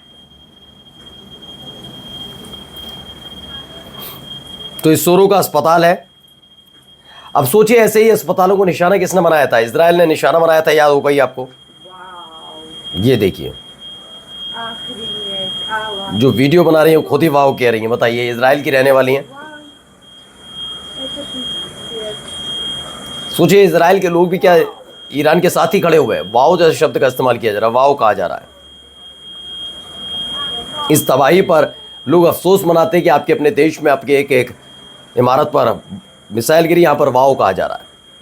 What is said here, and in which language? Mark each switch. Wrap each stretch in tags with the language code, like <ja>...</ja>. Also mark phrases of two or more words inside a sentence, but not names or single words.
<hi>तो इस सोरो का अस्पताल है। अब सोचिए ऐसे ही अस्पतालों को निशाना किसने बनाया था? इजराइल ने निशाना बनाया था, याद होगा ही आपको।</hi> <ru>Вау.</ru> <hi>ये देखिए</hi> <ru>Охренеть. Алла.</ru> <hi>जो वीडियो बना रही हैं वो खुद ही वाव कह रही हैं। बताइए, इजराइल की रहने वाली हैं।</hi> <ru>Вау. Это пиздец.</ru> <hi>सोचिए इजराइल के लोग भी क्या ईरान के साथ ही खड़े हुए हैं। वाव जैसे शब्द का इस्तेमाल किया जा रहा है, वाव कहा जा रहा है। इस तबाही पर लोग अफसोस मनाते हैं कि आपके अपने देश में आपके एक एक इमारत पर मिसाइल गिरी, यहाँ पर वाव कहा जा रहा है।</hi>